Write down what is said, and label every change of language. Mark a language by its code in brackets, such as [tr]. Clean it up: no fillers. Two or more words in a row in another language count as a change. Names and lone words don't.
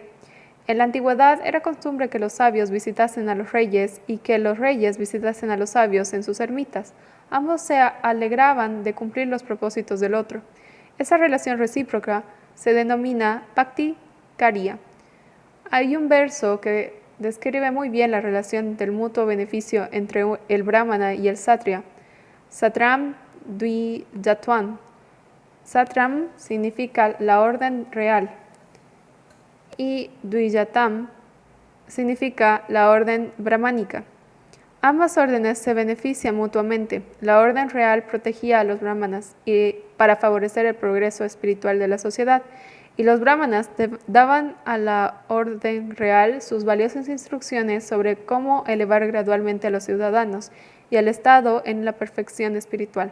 [es] En la antigüedad era costumbre que los sabios visitasen a los reyes y que los reyes visitasen a los sabios en sus ermitas. Ambos se alegraban de cumplir los propósitos del otro. Esa relación recíproca se denomina Bhakti Karya. Hay un verso que describe muy bien la relación del mutuo beneficio entre el brahmana y el satriya. [sa] Satram Dvijatvam. [es] Satram significa la orden real y Dvijatam significa la orden brahmánica. Ambas órdenes se benefician mutuamente. La orden real protegía a los brahmanas para favorecer el progreso espiritual de la sociedad, y los brahmanas daban a la orden real sus valiosas instrucciones sobre cómo elevar gradualmente a los ciudadanos y al Estado en la perfección espiritual.